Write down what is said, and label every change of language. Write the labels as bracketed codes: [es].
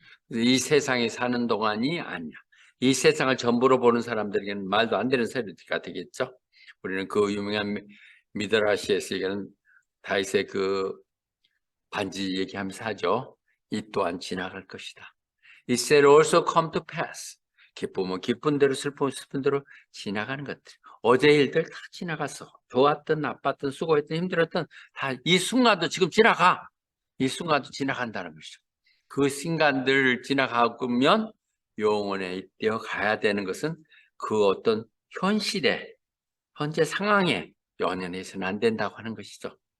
[ko] 이 세상에 사는 동안이 아니야. 이 세상을 전부로 보는 사람들에게는 말도 안 되는 소리가 되겠죠. 우리는 그 유명한 미드라시에서 얘기하는 다윗의 그 반지 얘기하면서 하죠. 이 또한 지나갈 것이다. [en] It shall also come to pass. [ko] 기쁨은 기쁜 대로 슬픔은 슬픈 대로 지나가는 것들. 어제 일들 다 지나갔어. 좋았든 나빴든 수고했든 힘들었든 다 이 순간도 지금 지나가. 이 순간도 지나간다는 것이죠. 그 순간들 지나가면 영원에 뛰어 가야 되는 것은 그 어떤 현실에 현재 상황에 연연해서는 안 된다고 하는 것이죠.